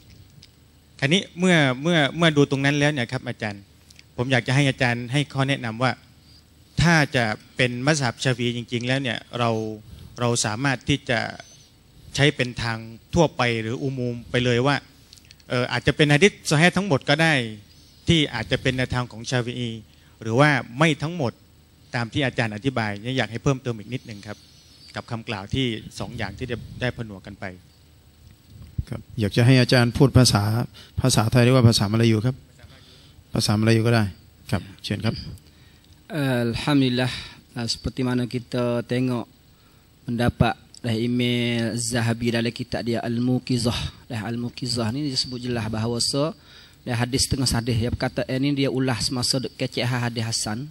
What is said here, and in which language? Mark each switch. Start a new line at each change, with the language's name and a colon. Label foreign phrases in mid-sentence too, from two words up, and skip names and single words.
Thai: คราวนี้เมื่อดูตรงนั้นแล้วเนี่ยครับอาจารย์ผมอยากจะให้อาจารย์ให้ข้อแนะนำว่าถ้าจะเป็นมัซฮับชาฟีจริงๆแล้วเนี่ยเราสามารถที่จะใช้เป็นทางทั่วไปหรืออุมูมไปเลยว่าอาจจะเป็นหะดีษซอฮีฮ์ทั้งหมดก็ได้ที่อาจจะเป็นในทางของชาฟีอีหรือว่าไม่ทั้งหมดตามที่อาจารย์อธิบายอยากให้เพิ่มเติมอีกนิดนึงครับกับคำกล่าวที่2 อย่างที่ได้ผนวกกันไป ครับอยากจะให้อาจารย์พูดภาษาไทยหรือว่าภาษามลายูครับภาษามลายูก็ได้ครับเชิญครับ
Malay: Alhamdulillah seperti mana kita tengok pendapat Imam Zahabi dalam kitab dia Al-Muqizah. Al-Muqizah ni disebut jelas bahawa hadis setengah hadis dia berkata ini dia ulah semasa kecek hadis hasan.